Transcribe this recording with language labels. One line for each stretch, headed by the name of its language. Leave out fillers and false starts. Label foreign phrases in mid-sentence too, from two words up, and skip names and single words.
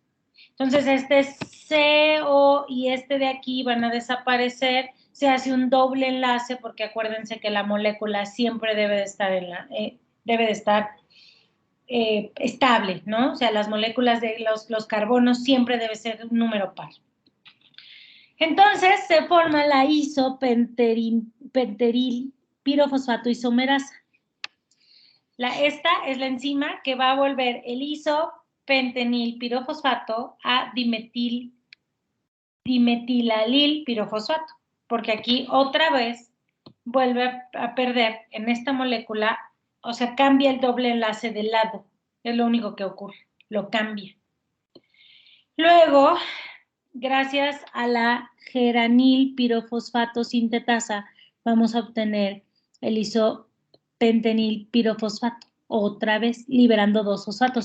Spanish: Entonces, este CO y este de aquí van a desaparecer. Se hace un doble enlace porque acuérdense que la molécula siempre debe de estar, estable, ¿no? O sea, las moléculas de los carbonos siempre debe ser un número par. Entonces, se forma la isopenteril pirofosfato isomerasa. Esta es la enzima que va a volver el isopentenil pirofosfato a dimetilalil pirofosfato, porque aquí otra vez vuelve a perder en esta molécula, o sea, cambia el doble enlace de lado, es lo único que ocurre, lo cambia. Luego, gracias a la geranil pirofosfato sintetasa, vamos a obtener el isopentenil pirofosfato, otra vez liberando 2 fosfatos.